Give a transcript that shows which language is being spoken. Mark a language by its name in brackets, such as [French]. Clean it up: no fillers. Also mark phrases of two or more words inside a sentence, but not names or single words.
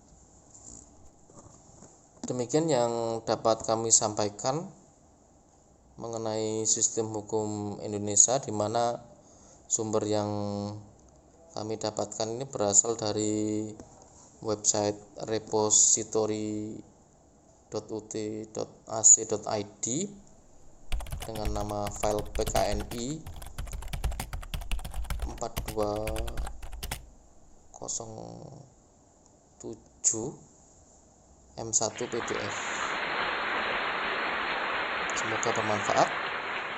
[Indonesian] Demikian yang dapat kami sampaikan mengenai sistem hukum Indonesia, di mana sumber yang kami dapatkan ini berasal dari website repository.ut.ac.id dengan nama file PKNI 4207 M1 PDF. Semoga bermanfaat.